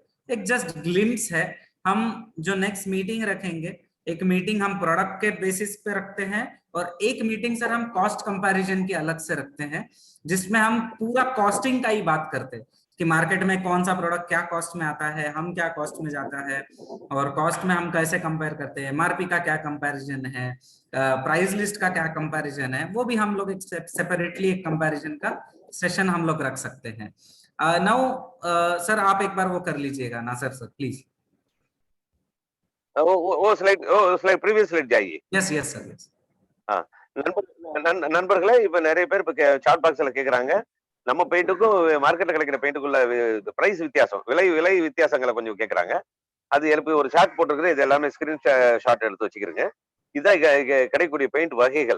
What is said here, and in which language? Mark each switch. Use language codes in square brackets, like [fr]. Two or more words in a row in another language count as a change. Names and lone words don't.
[hi] एक [en] just glimpse [hi] है, हम जो [en] next meeting [hi] रखेंगे, एक मीटिंग हम प्रोडक्ट के बेसिस पे रखते हैं और एक मीटिंग सर हम [en] cost comparison [hi] की अलग से रखते हैं, जिसमें हम पूरा कॉस्टिंग का ही बात करते हैं कि मार्केट में कौन सा प्रोडक्ट क्या कॉस्ट में आता है, हम क्या कॉस्ट में जाता है और कॉस्ट में हम कैसे कंपेयर करते हैं, एमआरपी का क्या कंपैरिजन है, [en] price list [hi] का क्या कंपैरिजन है, वो भी हम लोग एक सेपरेटली एक कंपैरिजन का सेशन हम लोग रख सकते हैं। [en] now sir [hi] आप एक बार वो कर लीजिएगा नासर सर प्लीज। वो [en] slide previous slide [hi] जाइए। [en] yes yes sir yes. [ta] நண்பர்களே, இப்ப நிறைய பேர் இப்ப [en] chat box-ல [ta] கேக்குறாங்க, நம்ம பெயிண்ட்டுக்கும் மார்க்கெட்ல கிடைக்கிற பெயிண்ட்டுக்குள்ள பிரைஸ் வித்தியாசம், விலை வித்தியாசங்களை கொஞ்சம் கேக்குறாங்க. அது எனக்கு ஒரு ஷார்ட் போட்டிருக்குது, இது எல்லாமே [en] screen shot [ta] எடுத்து வச்சுக்கிறேங்க. இதான் கிடைக்கக்கூடிய பெயிண்ட் வகைகள்.